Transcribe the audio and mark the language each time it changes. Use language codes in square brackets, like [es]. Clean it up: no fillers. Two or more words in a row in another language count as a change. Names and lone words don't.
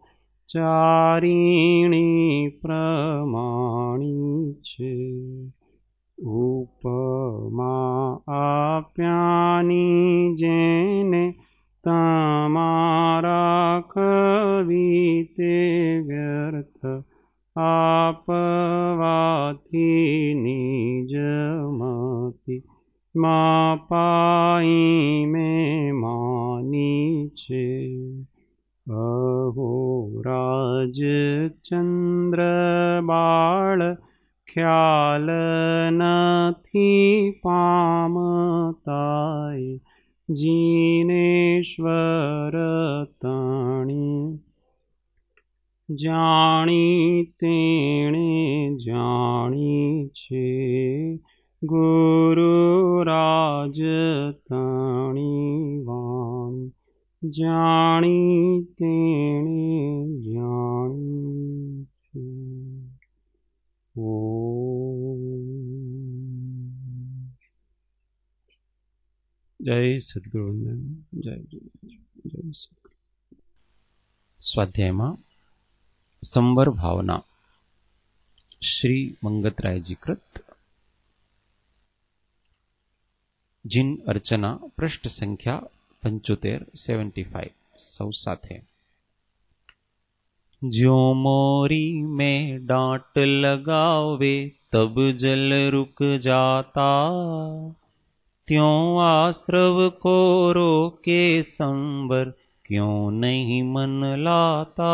[gu] ચારિણી પ્રમાણી છે ઉપમા આપ્યાની જેને તમારા કવિતે વ્યર્થ આપવાથી નિજમતિ મપાઈ મેં માની છે અહો રાજચંદ્ર બાળ ખ્યાલ નથી પામતાય જીનેશ્વર તણી જાણી તેણે જાણી છે ગુરુ રાજ તણી વાણી જાણી તેણે જાણી છે। જય સદ્ગુરુવંદન જય જય જય સદ્ગુરુ। સ્વાધ્યાયમાં સંવર ભાવના શ્રી મંગતરાયજી કૃત જિન અર્ચના પૃષ્ઠ સંખ્યા 75 સૌ સાથે। [hi] ज्यो मोरी में डांट लगावे तब जल रुक जाता त्यों आश्रव को रोके संवर क्यों नहीं मन लाता।